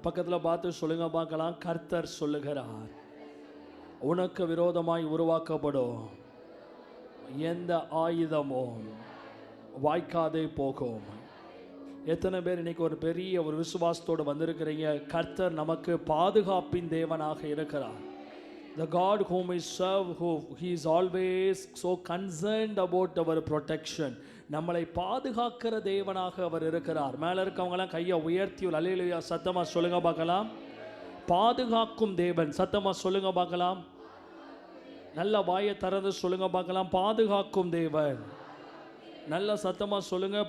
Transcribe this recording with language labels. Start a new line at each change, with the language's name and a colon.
Tamil: பக்கத்தில் பார்த்து சொல்லுங்க பார்க்கலாம். கர்த்தர் சொல்லுகிறார், உனக்கு விரோதமாய் உருவாக்கப்படும் எந்த ஆயுதமும் வாய்க்காதே போகும். எத்தனை பேர் இன்னைக்கு ஒரு பெரிய ஒரு விசுவாசத்தோடு வந்திருக்கிறீங்க? கர்த்தர் நமக்கு பாதுகாப்பின் தேவனாக இருக்கிறார்.
English: The God whom we serve, he is always so concerned about our protection.
Tamil: நம்மளை பாதுகாக்கிற தேவனாக அவர் இருக்கிறார். மேலே இருக்கவங்களாம் கையை உயர்த்தி அல்லேலூயா சத்தமாக சொல்லுங்க பார்க்கலாம். பாதுகாக்கும் தேவன். சத்தமாக சொல்லுங்க பார்க்கலாம். நல்ல வாயை திறந்து சொல்லுங்க பார்க்கலாம். பாதுகாக்கும் தேவன். நல்ல சத்தமாக சொல்லுங்க.